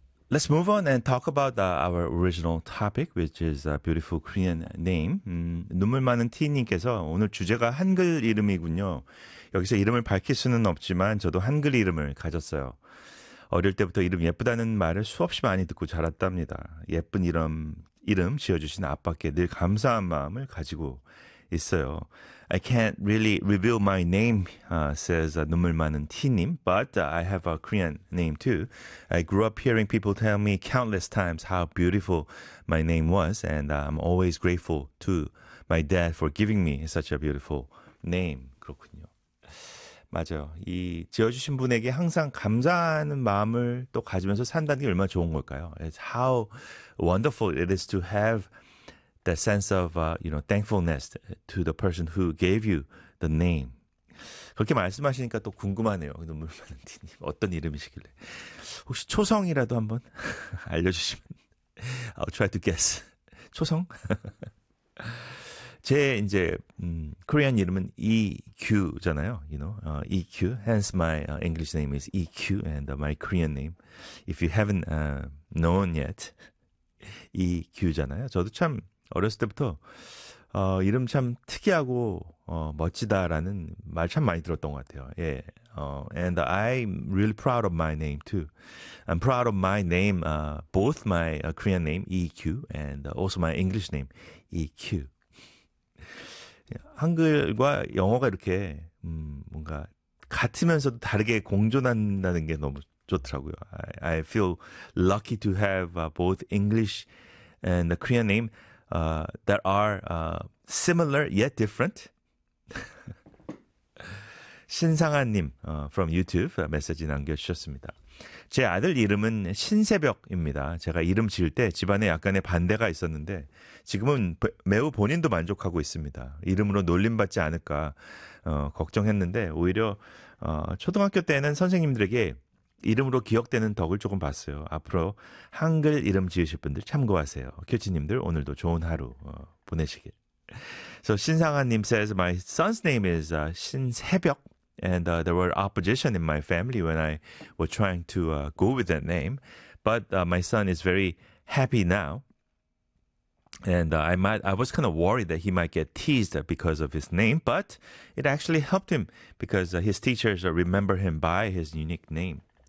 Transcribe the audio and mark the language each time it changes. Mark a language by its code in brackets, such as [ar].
[en] Let's move on and talk about our original topic, which is a beautiful Korean name. [ko] 눈물 많은 T님께서 오늘 주제가 한글 이름이군요. 여기서 이름을 밝힐 수는 없지만 저도 한글 이름을 가졌어요. 어릴 때부터 이름 예쁘다는 말을 수없이 많이 듣고 자랐답니다. 예쁜 이름 지어주신 아빠께 늘 감사한 마음을 가지고 있어요. [en] I can't really reveal my name, says 눈물 많은 T님, but I have a Korean name too. I grew up hearing people tell me countless times how beautiful my name was, and I'm always grateful to my dad for giving me such a beautiful name. [ko] 그렇군요. 맞아요. 이 지어주신 분에게 항상 감사하는 마음을 또 가지면서 산다는 게 얼마나 좋은 걸까요? [en] It's how wonderful it is to have that sense of, you know, thankfulness to the person who gave you the name. [ko] 그렇게 말씀하시니까 또 궁금하네요. 눈물 많은 T님 어떤 이름이시길래. 혹시 초성이라도 한번 알려주시면. [en] I'll try to guess. [ko] 초성? 제 이제 Korean 이름은 EQ잖아요. [en] You know, EQ. Hence my English name is EQ and my Korean name. If you haven't known yet, EQ잖아요. [ko] 저도 참 어렸을 때부터 이름 참 특이하고 멋지다라는 말 참 많이 들었던 것 같아요. 예. [en] And I'm really proud of my name too. I'm proud of my name, both my Korean name EQ and also my English name EQ. [ko] 한글과 영어가 이렇게 뭔가 같으면서도 다르게 공존한다는 게 너무 좋더라고요. [en] I feel lucky to have both English and the Korean name that are similar yet different. [ko] 신상아님 from YouTube 메시지 남겨주셨습니다. 제 아들 이름은 신세벽입니다. 제가 이름 지을 때 집안에 약간의 반대가 있었는데 지금은 매우 본인도 만족하고 있습니다. 이름으로 놀림받지 않을까 걱정했는데 오히려 초등학교 때는 선생님들에게 이름으로 기억되는 덕을 조금 봤어요. 앞으로 한글 이름 지으실 분들 참고하세요. 큐치님들 오늘도 좋은 하루 보내시길. [en] So 신상아님 says my son's name is 신세벽. And there were opposition in my family when I was trying to go with that name. But my son is very happy now. And I was kind of worried that he might get teased because of his name. But it actually helped him because his teachers remember him by his unique name.